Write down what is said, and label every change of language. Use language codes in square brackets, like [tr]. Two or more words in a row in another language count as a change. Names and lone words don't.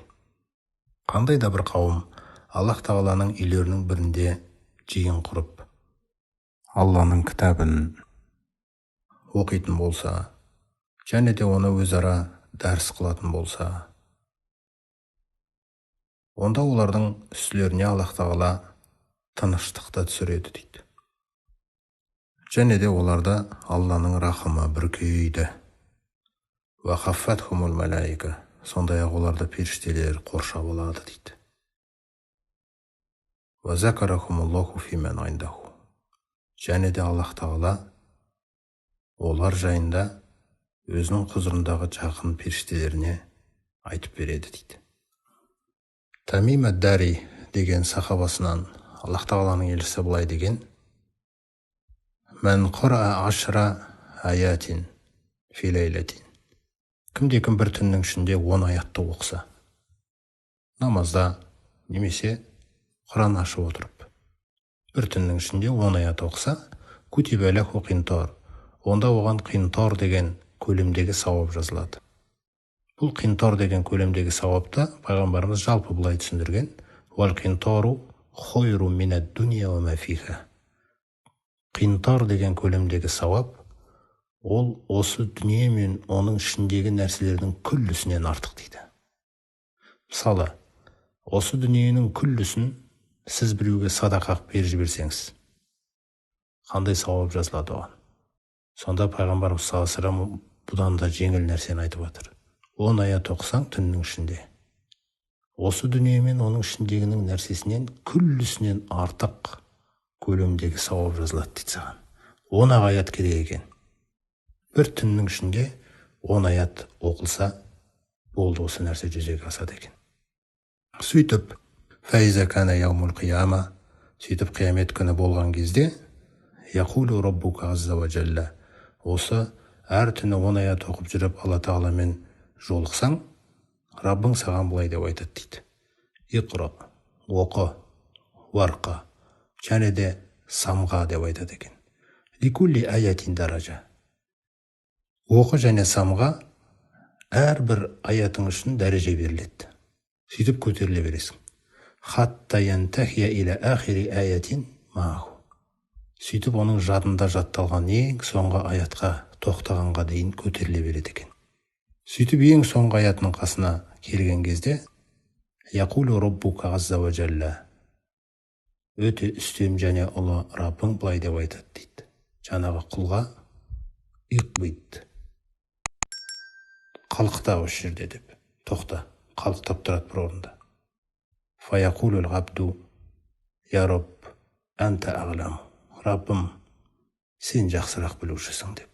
[kk] Қандай да бір қауым Аллах тағаланың үйлерінің бірінде жиын құрып, Алланың кітабын оқитын болса, және де оны өзара дәріс қылатын болса, онда олардың үстілеріне Аллах тағала тыныштықты түсіреді дейді. Және де оларда Алланың рахымы бүркейді. [ar] وحفتهم الملائكة, [kk] сондай-ақ оларды періштелер қоршап алады дейді. [ar] وذكرهم الله فيمن عنده, [kk] және де Аллах тағала олар жайында өзінің құзырындағы жақын періштелеріне айтып береді дейді. Тамим ад-Дари деген сахабасынан Аллах тағаланың елшісі былай деген: [ar] "من قرأ عشر آيات في ليلة." [kk] Кімде-кім бір түннің ішінде 10 аятты оқыса, намазда немесе Құран ашып отырып, бір түннің ішінде 10 аят оқыса, [ar] كتب له قنطار, [kk] онда оған қинтар деген көлемдегі сауап жазылады. Бұл қинтар деген көлемдегі сауапты пайғамбарымыз жалпы былай түсіндірген: [ar] "والقنطار خير من الدنيا وما فيها." [kk] Қинтар деген көлемдегі сауап ол осы дүние мен оның ішіндегі нәрселердің күллісінен артық дейді. Мысалы, осы дүниенің күллісін сіз біреуге садақа беріп жіберсеңіз, қандай сауап жазылады оған? Сонда пайғамбарымыз [ar] صلى الله عليه وسلم [kk] бұдан да жеңіл нәрсені айтып жатыр. 10 аят оқысаң түннің ішінде, осы дүние мен оның ішіндегінің нәрсесінен күллісінен артық көлемдегі сауап жазылады дейді саған. 10 аят керек екен. Бір түннің ішінде 10 аят оқылса, болды, осы нәрсе жүзеге асады екен. Сөйтіп, [ar] فإذا كان يوم القيامة, [kk] сөйтіп қиямет күні болған кезде, [ar] يقول ربك عز وجل, [kk] осы әр түні 10 аят оқып жүріп Алла тағаламен жолықсаң, Раббың саған былай деп айтады дейді: "Иқра, оқы, варқа", және де самға деп айтады екен. [ar] "لكل آية درجة", [kk] оқы және самға әрбір аятың үшін дәреже беріледі. Сөйтіп көтеріле бересің. [ar] "حتى ينتهي إلى آخر آية معه", [kk] сөйтіп оның жадында жатталған ең соңғы аятқа тоқтағанға дейін көтеріле береді екен. Сөйтіп ең соңғы аятының қасына келген кезде, [ar] يقول ربك عز وجل, [kk] өте үстем және ұлы Раббың былай деп айтады дейді: "Жаңағы құлға иқбид", қалықта осы жерде деп, тоқта, қалықтап тұрады бір орында. [ar] "فيقول العبد يا رب أنت أعلم", [kk] Раббым, сен жақсырақ білушісің деп.